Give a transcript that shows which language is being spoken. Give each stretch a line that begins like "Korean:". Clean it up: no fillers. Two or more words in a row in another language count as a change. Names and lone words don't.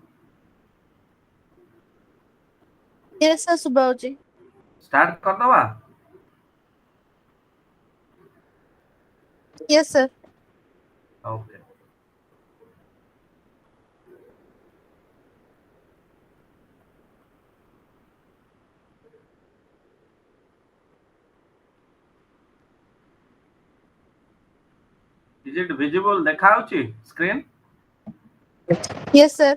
English: Yes, sir,
Odia: ଶୁଭା ହଉଛି। ଷ୍ଟାର୍ଟ କରିଦବା?
English: Yes, sir. ଓକେ। Is it visible?
Odia: ଦେଖା ହଉଛି ସ୍କ୍ରିନ୍?
English: Yes, sir.